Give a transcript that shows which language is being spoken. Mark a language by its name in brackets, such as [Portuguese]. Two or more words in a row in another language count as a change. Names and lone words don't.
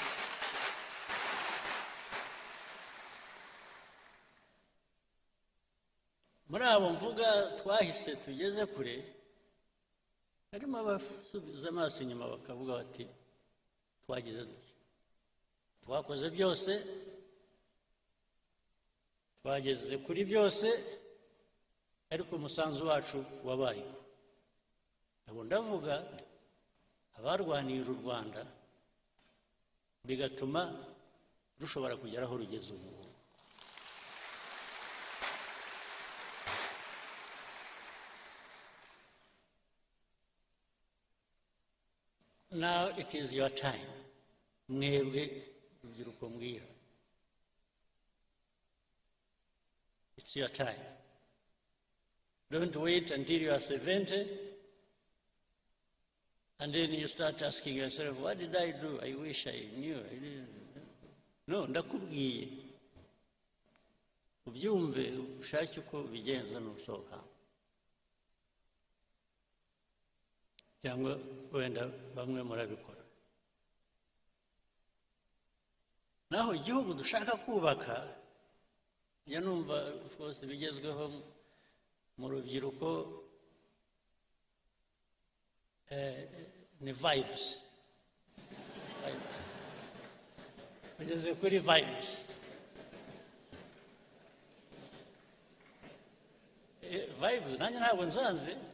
[Kinyarwanda] Muri abo mvuga twahise tugeze kure, harimo abasubiza amaso inyuma bakavuga bati twagize duke, twakoze byose, twageze kuri byose, ariko umusanzu wacu wabaye. Abo ndavuga abarwaniye uru Rwanda bigatuma rushobora kugera aho rugeze ubu. [English] Now it is your time. [Kinyarwanda] Mwebwe urubyiruko mbwira, [English] it's your time. Don't wait until you are 70 and then you start asking yourself, what did I do? I wish I knew. I didn't. [Kinyarwanda] No, ndakubwiye ubyumve ushake uko bigenza nusohoka, cyangwa wenda bamwe murabikora. Naho igihugu dushaka kubaka, ya numva [English] of course [Kinyarwanda] bigezweho mu rubyiruko ni vibes. Bigeze kuri vibes. Vibes nanjye ntabwo nsanze.